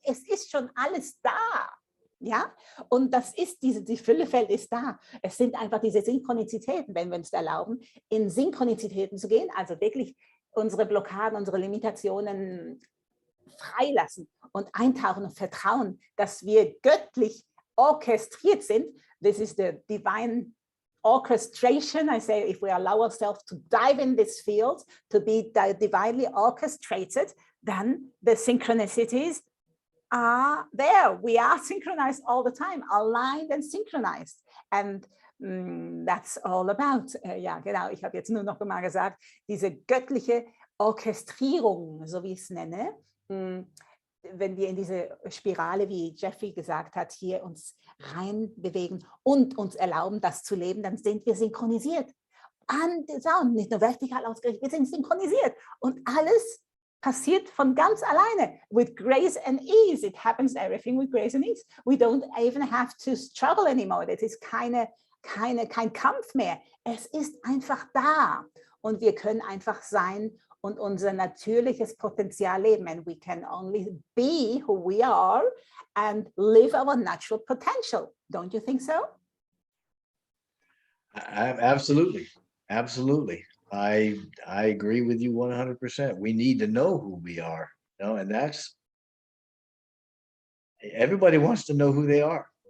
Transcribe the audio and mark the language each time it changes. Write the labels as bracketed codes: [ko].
[de] Es ist schon alles da. Ja? Und das ist die Füllefeld ist da. Es sind einfach diese Synchronizitäten, wenn wir uns erlauben, in Synchronizitäten zu gehen, also wirklich unsere Blockaden, unsere Limitationen freilassen und eintauchen und vertrauen, dass wir göttlich orchestriert sind. [en] This is the divine orchestration. I say, if we allow ourselves to dive in this field, to be divinely orchestrated, then the synchronicities are there. We are synchronized all the time, aligned and synchronized. And that's all about. [de] Ja, genau, ich habe jetzt nur noch mal gesagt, diese göttliche Orchestrierung, so wie ich es nenne, wenn wir in diese Spirale, wie Jeffrey gesagt hat, hier uns rein bewegen und uns erlauben, das zu leben, dann sind wir synchronisiert. Und nicht nur vertikal ausgerichtet, wir sind synchronisiert. Und alles passiert von ganz alleine. [en] With grace and ease. It happens everything with grace and ease. We don't even have to struggle anymore. [de] Das ist kein Kampf mehr. Es ist einfach da. Und wir können einfach sein und unser natürliches Potenzial leben. [en] And we can only be who we are and live our natural potential. Don't you think so? Absolutely. Absolutely. I agree with you 100%. We need to know who we are, you know, and that's, everybody wants to know who they are.